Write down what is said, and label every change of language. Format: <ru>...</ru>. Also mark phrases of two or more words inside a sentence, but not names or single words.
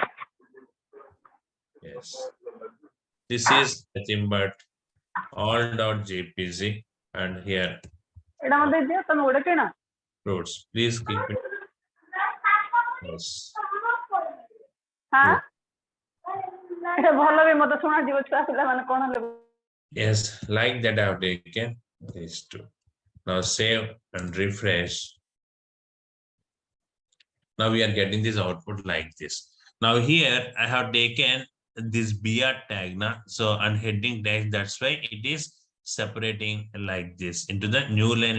<en>Yes. This is nothing but all.jpg and here fruits. Please keep it. Yes.</en> <or>हाँ ଏଟା ଭଲ ବି ମତେ ଶୁଣାଯିବ ଛୁଆ ପିଲାମାନେ କଣ ହେଲେ</or> <en>Yes, like that I have taken these two. Now save and refresh. Now we are getting this output like this. Now here I have taken this BR tag now. So on heading tag, that's why it is separating like this into the new line.</en>